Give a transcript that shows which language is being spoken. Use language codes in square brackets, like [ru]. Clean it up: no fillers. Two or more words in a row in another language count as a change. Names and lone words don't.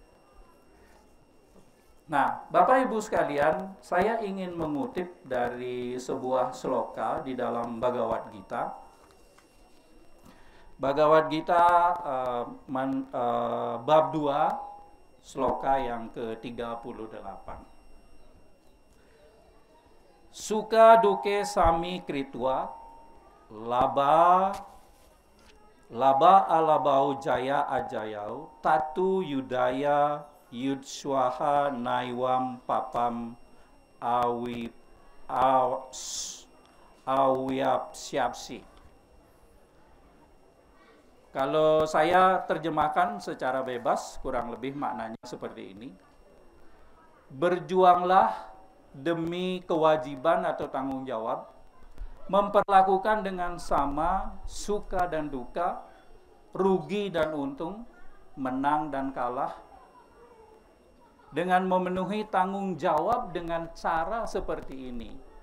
[id] Nah, Bapak Ibu sekalian, saya ingin mengutip dari sebuah sloka di dalam Bhagavad Gita. Bhagavad Gita bab 2, sloka yang ke-38. [sa] Suka duke sami kritwa, laba alabau jaya ajayau, tatu yudaya yudswaha naiwam papam awiyapsyapsi. [id] Kalau saya terjemahkan secara bebas, kurang lebih maknanya seperti ini. Berjuanglah demi kewajiban atau tanggung jawab, memperlakukan dengan sama suka dan duka, rugi dan untung, menang dan kalah, dengan memenuhi tanggung jawab dengan cara seperti ini.